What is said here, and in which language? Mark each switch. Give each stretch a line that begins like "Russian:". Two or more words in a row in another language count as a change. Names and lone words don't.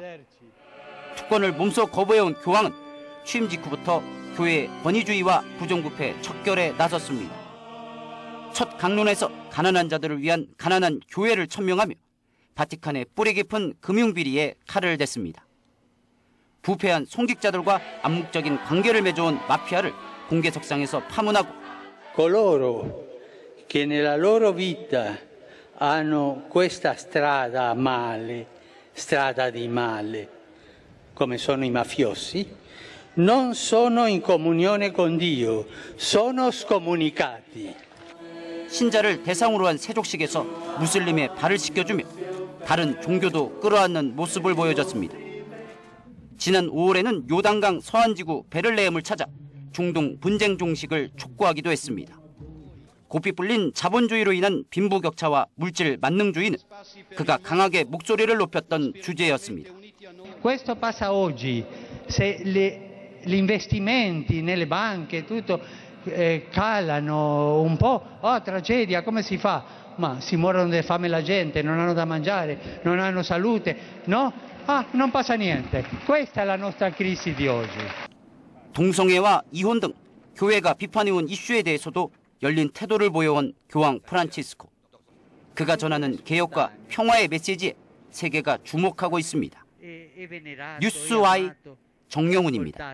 Korean: 특권을 몸소 거부해온 교황은 취임 직후부터 교회의 권위주의와 부정부패 척결에 나섰습니다. 첫 강론에서 가난한 자들을 위한 가난한 교회를 천명하며 바티칸의 뿌리 깊은 금융비리에 칼을 댔습니다. 부패한 송직자들과 암묵적인 관계를 맺어온 마피아를 공개석상에서 파문하고
Italian: Coloro che nella loro vita hanno questa strada male, strada di male, come sono i mafiosi, non sono in comunione con Dio, sono scomunicati.
Korean: 신자를 대상으로 한 세족식에서 무슬림의 발을 씻겨주며 다른 종교도 끌어안는 모습을 보여줬습니다. 지난 5월에는 요단강 서안지구 베를레헴을 찾아 중동 분쟁 종식을 촉구하기도 했습니다. 고삐 뿔린 자본주의로 인한 빈부격차와 물질 만능주의는 그가 강하게 목소리를 높였던 주제였습니다.
Italian: Questo passa oggi. Se gli investimenti nelle banche tutto calano un po', tragedia, come si fa? Ma si muoiono di fame la gente, non hanno da mangiare, non hanno salute, no? Non passa niente. Questa è la nostra crisi di oggi.
Korean: 동성애와 이혼 등 교회가 비판해온 이슈에 대해서도 열린 태도를 보여온 교황 프란치스코. 그가 전하는 개혁과 평화의 메시지에 세계가 주목하고 있습니다. 뉴스와이 정영훈입니다.